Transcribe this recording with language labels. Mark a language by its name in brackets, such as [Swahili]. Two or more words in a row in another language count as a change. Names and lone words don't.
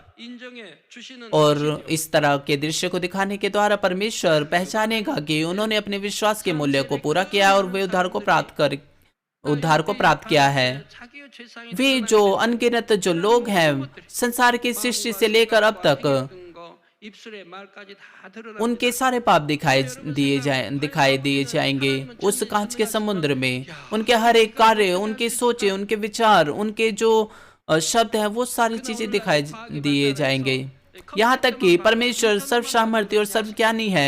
[Hindi] और इस तरह के दृश्य को दिखाने के द्वारा परमेश्वर पहचानेगा कि उन्होंने अपने विश्वास के मूल्य को पूरा किया और वे उद्धार को प्राप्त किया है। वे जो अनगिनत जो लोग हैं संसार की सृष्टि से लेकर अब तक [Korean] 입술에 말까지 다 드러납니다. [Hindi] उनके सारे पाप दिखाई दिए जाएंगे उस कांच के समुद्र में। उनके हर एक कार्य, उनके सोचे, उनके विचार, उनके जो शब्द हैं, वो सारी चीजें दिखाई दिए जाएंगे। यहाँ तक कि परमेश्वर सर्वसामर्थ्य और सर्वज्ञानी है।